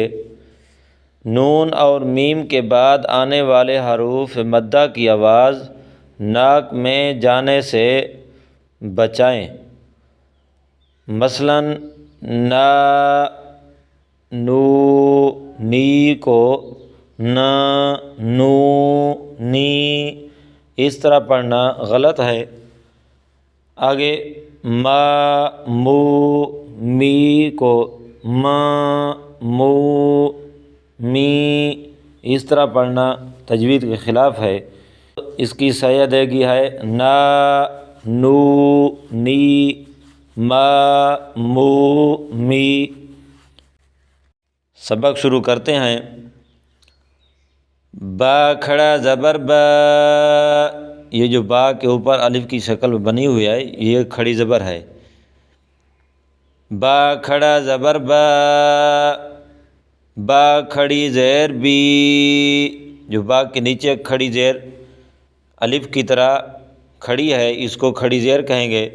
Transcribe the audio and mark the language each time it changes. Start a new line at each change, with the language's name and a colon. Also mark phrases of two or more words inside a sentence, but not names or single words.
Urdu: نون اور میم کے بعد آنے والے حروف مدہ کی آواز ناک میں جانے سے بچائیں، مثلاً نا، نو، نی کو نا، نو، نی اس طرح پڑھنا غلط ہے۔ آگے ما، مو، می کو ما، مو، می اس طرح پڑھنا تجوید کے خلاف ہے۔ اس کی صحیح ادائیگی ہے نا، نو، نی، ما، مو، می۔ سبق شروع کرتے ہیں۔ با کھڑا زبر با، یہ جو با کے اوپر الف کی شکل بنی ہوئی ہے یہ کھڑی زبر ہے۔ با کھڑا زبر با، با کھڑی زیر بی، جو با کے نیچے کھڑی زیر الف کی طرح کھڑی ہے اس کو کھڑی زیر کہیں گے۔